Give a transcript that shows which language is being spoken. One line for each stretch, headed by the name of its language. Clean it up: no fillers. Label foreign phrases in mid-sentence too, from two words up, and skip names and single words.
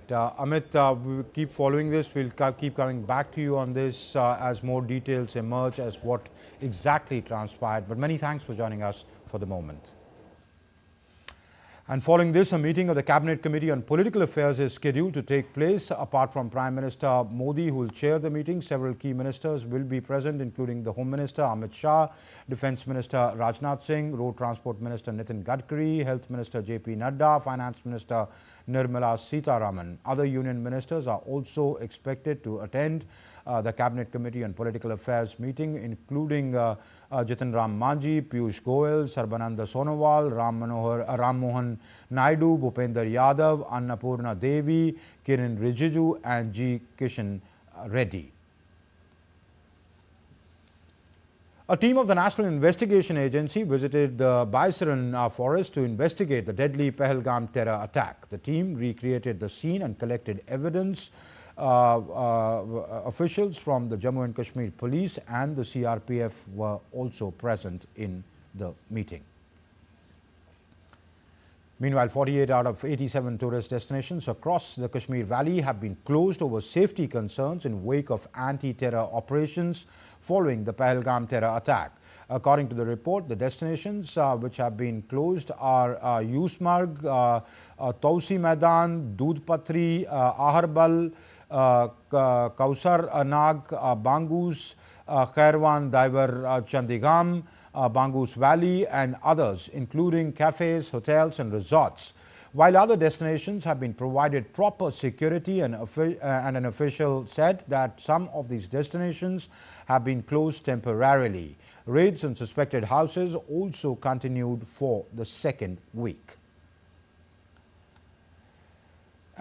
English: Amit, we will keep following this. We'll keep coming back to you on this as more details emerge as what exactly transpired. But many thanks for joining us for the moment. And following this, a meeting of the Cabinet Committee on Political Affairs is scheduled to take place. Apart from Prime Minister Modi, who will chair the meeting, several key ministers will be present, including the Home Minister Amit Shah, Defence Minister Rajnath Singh, Road Transport Minister Nitin Gadkari, Health Minister JP Nadda, Finance Minister Nirmala Sitharaman. Other union ministers are also expected to attend the Cabinet Committee on Political Affairs meeting, including Jitan Ram Manji, Piyush Goyal, Sarbananda Sonowal, Ram Mohan Naidu, Bhupender Yadav, Annapurna Devi, Kiran Rijiju and G. Kishan Reddy. A team of the National Investigation Agency visited the Baisaran forest to investigate the deadly Pahalgam terror attack. The team recreated the scene and collected evidence. Officials from the Jammu and Kashmir Police and the CRPF were also present in the meeting. Meanwhile, 48 out of 87 tourist destinations across the Kashmir Valley have been closed over safety concerns in wake of anti-terror operations following the Pahalgam terror attack. According to the report, the destinations which have been closed are Yusmarg, Tausi Maidan, Dudhpatri, Aharbal, Kausar Nag, Bangus, Khairwan Diver Chandigam, Bangus Valley and others, including cafes, hotels and resorts. While other destinations have been provided proper security, and an official said that some of these destinations have been closed temporarily. Raids on suspected houses also continued for the second week.